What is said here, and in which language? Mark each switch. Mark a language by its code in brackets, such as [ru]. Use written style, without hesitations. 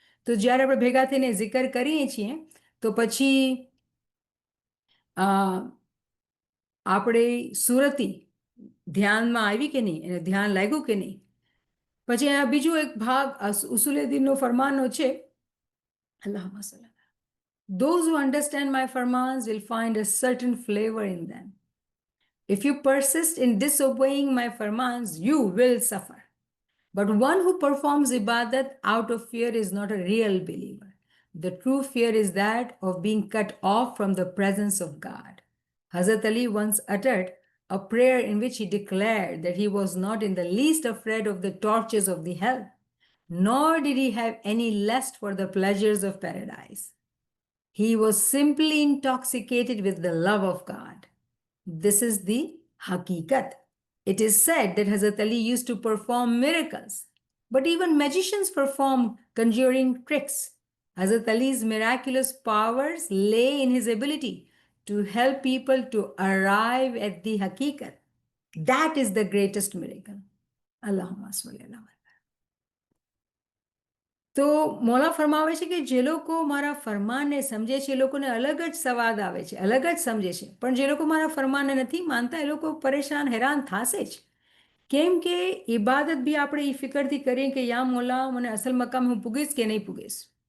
[gu] તો જ્યારે આપણે ભેગા થઈને zikr કરીએ છીએ તો પછી આપણે સુરતી ધ્યાનમાં આવી કે નહીં, એને ધ્યાન લાગ્યું કે નહીં? પછી આ બીજો એક ભાગ ઉસુલુદ્દીનનો ફરમાનનો છે, [ar] અલ્લાહુમ્મા સલ્લી. [en] Those who understand my farmans will find a certain flavor in them. If you persist in disobeying my farmans, you will suffer. But one who performs ibadat out of fear is not a real believer. The true fear is that of being cut off from the presence of God. Hazrat Ali once uttered a prayer in which he declared that he was not in the least afraid of the tortures of the hell, nor did he have any lust for the pleasures of paradise. He was simply intoxicated with the love of God. This is the hakikat. It is said that Hazrat Ali used to perform miracles, but even magicians perform conjuring tricks. Hazrat Ali's miraculous powers lay in his ability to help people to arrive at the hakikat. That is the greatest miracle. [ar] Allahumma salli ala Muhammad. [gu] તો મોલા ફરમાવે છે કે જે લોકો મારા ફરમાનને સમજે છે એ લોકોને અલગ જ સ્વાદ આવે છે, અલગ જ સમજે છે. પણ જે લોકો મારા ફરમાનને નથી માનતા એ લોકો પરેશાન, હેરાન થશે જ. કેમ કે ઇબાદત બી આપણે એ ફિકરથી કરીએ કે યા મોલા મને અસલ મકામ હું પૂગીશ કે નહીં પૂગીશ.